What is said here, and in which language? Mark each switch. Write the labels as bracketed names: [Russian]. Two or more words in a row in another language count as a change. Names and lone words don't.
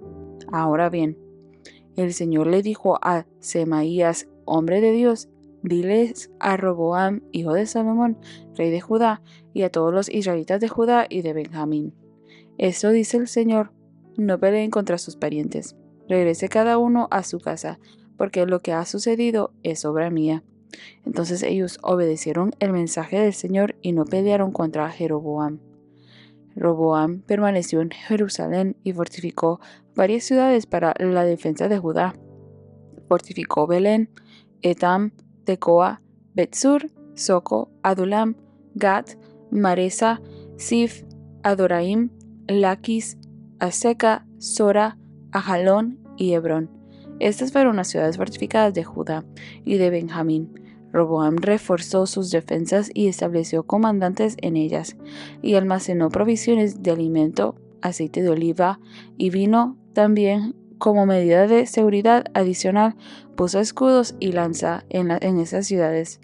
[Spanish] Ahora bien, el Señor le dijo a Semaías, hombre de Dios: diles a Roboam, hijo de Salomón, rey de Judá, y a todos los israelitas de Judá y de Benjamín: esto dice el Señor, no peleen contra sus parientes, regrese cada uno a su casa, porque lo que ha sucedido es obra mía. Entonces ellos obedecieron el mensaje del Señor y no pelearon contra Jeroboam. Roboam permaneció en Jerusalén y fortificó varias ciudades para la defensa de Judá. Fortificó Belén, Etam, Tecoa, Betsur, Soco, Adulam, Gat, Maresa, Sif, Adoraim, Laquis, Aseca, Sora, Ajalón y Hebrón. Estas fueron las ciudades fortificadas de Judá y de Benjamín. Roboam reforzó sus defensas y estableció comandantes en ellas, y almacenó provisiones de alimento, aceite de oliva y vino. También, como medida de seguridad adicional, puso escudos y lanza en esas ciudades.